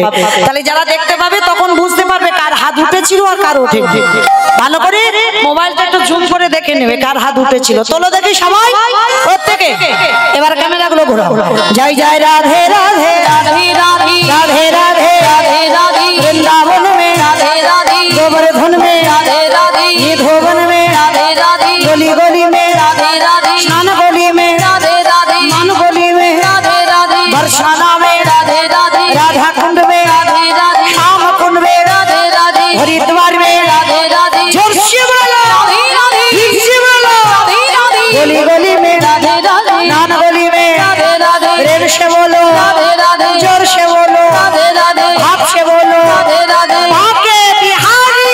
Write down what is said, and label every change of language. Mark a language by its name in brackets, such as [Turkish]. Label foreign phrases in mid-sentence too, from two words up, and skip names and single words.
[Bangla] তাহলে যারা দেখতে পাবে তখন বুঝতে পারবে কার হাত উঠেছিল আর কার ওঠেনি। ভালো করে মোবাইলটা একটু জুম করে দেখে নেবে কার হাত উঠেছিল। তোলো দেখি সবাই প্রত্যেকে, এবার ক্যামেরাগুলো ঘোরাও। [Hindi] জয় জয় রাধে রাধে রাধে রাধে রাধে রাধे राधे राधे वृंदावन में राधे राधे गोवर्धन में राधे राधे ये धोवन में राधे राधे गली गली में राधे राधे स्नान गली में राधे राधे मान गली में राधे राधे बरसाना में राधे राधे राधा कुंड में राधे राधे श्याम कुंड में राधे राधे हरिद्वार में राधे राधे जोर से बोलो राधे राधे फिर से बोलो राधे राधे गली गली में राधे राधे स्नान गली में राधे राधे प्रेम से बोलो राधे राधे जोर से बोलो राधे राधे भाव से बोलो राधे राधे बाके बिहारी